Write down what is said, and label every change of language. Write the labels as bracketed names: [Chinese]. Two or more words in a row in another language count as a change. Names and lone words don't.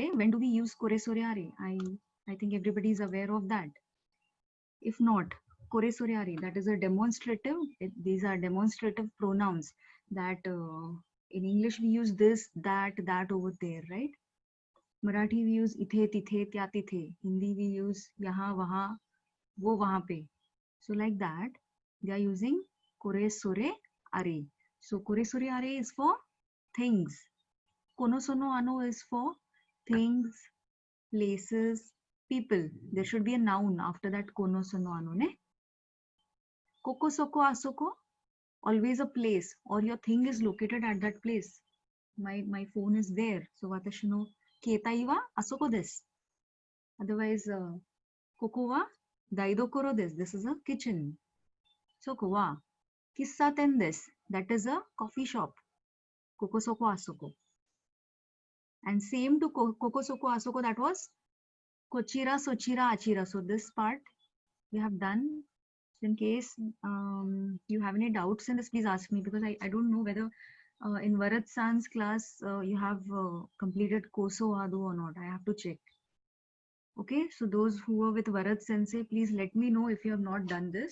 [English] When do we use [Japanese] これ それ あれ? [English] I think everybody is aware of that. If not, [Japanese] これ それ あれ, [English] that is a demonstrative. These are demonstrative pronouns that in English we use this, that over there, right? Marathi we use [Marathi] इथे, तिथे, त्या, तिथे. [English] Hindi we use [Hindi] यहाँ, वहाँ, वो, वहाँ पे. [English] So like that, they are using [Japanese] これ それ あれ. [English] So [Japanese] これ それ あれ [English] is for things. [Japanese] この その あの [English] is for things, places, people. There should be a noun after that [Japanese] この その あの, [English] ne? [Japanese] ここ そこ あそこ, [English] always a place or your thing is located at that place. [Japanese] My phone is there. So 私の携帯はあそこです. Otherwise, ここは台所です. [English] This is a kitchen. [Japanese] そこは喫茶店です. [English] That is a coffee shop. [Japanese] ここ そこ あそこ. [English] And same to [Japanese] ここ そこ あそこ, [English] that was [Japanese] こちら そちら あちら. [English] So this part we have done. In case you have any doubts in this, please ask me, because I don't know whether in Varat San's class you have completed Koso Adu or not. I have to check. Okay, so those who are with Varat Sensei, please let me know if you have not done this.